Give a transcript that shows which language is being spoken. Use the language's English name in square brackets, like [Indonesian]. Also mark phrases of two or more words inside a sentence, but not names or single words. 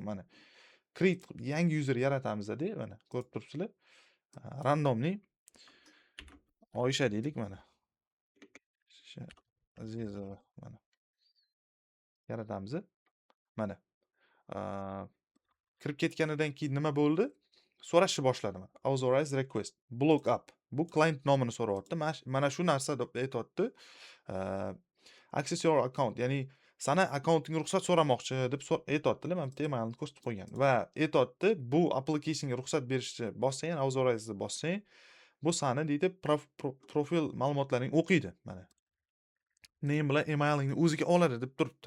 [Uzbek] Mana create yangi user yaratamiz-da, mana ko'rib turibsizlar. Randomli Oysha deylik mana. Azizova mana. Yaratamiz. Mana. Kirib ketganidan keyin nima bo'ldi? So'rashni boshladi. [English] Authorize request. Block up. [Uzbek] Bu client nomini so'rayapti. Mana shu narsa deb aytayapti. [English] Access your account, [Uzbek] ya'ni sana akkauntingga ruxsat so'ramoqchi deb aytayaptilar. Mana bitta emailni ko'rsatib qo'ygan va aytayapti, bu applicationga ruxsat berishni bossang, authorize deb bossang, bu sani deydi profil ma'lumotlaring o'qiydi. Mana name bilan emailingni o'ziga oladi deb turibdi.